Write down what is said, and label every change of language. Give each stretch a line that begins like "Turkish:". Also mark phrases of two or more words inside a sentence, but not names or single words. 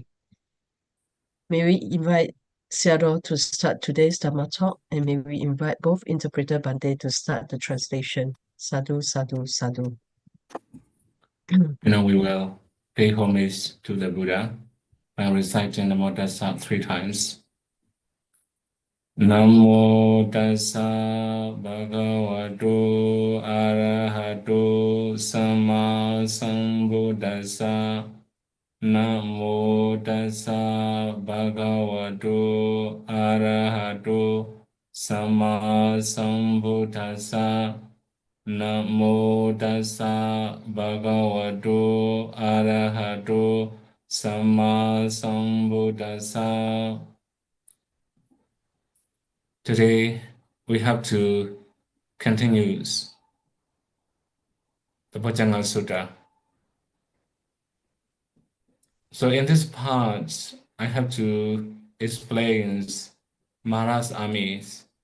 English: May we invite Seattle to start today's Dhamma talk, and may we invite both interpreter Bante to start the translation.
Pali: Sadhu, sadhu, sadhu.
English: We will pay homage to the Buddha by reciting Namo Tassa 3 times.
Pali: Namo Tassa Bhagavato Arahato Sama Sambuddhassa. Namo Tassa Bhagavato Arahato Sama Sambuddhassa. Namo Tassa Bhagavato Arahato Sama Sambuddhassa.
English: Today we have to continue the Bojjhanga Sutta. So in this part, I have to explain Mara's armies.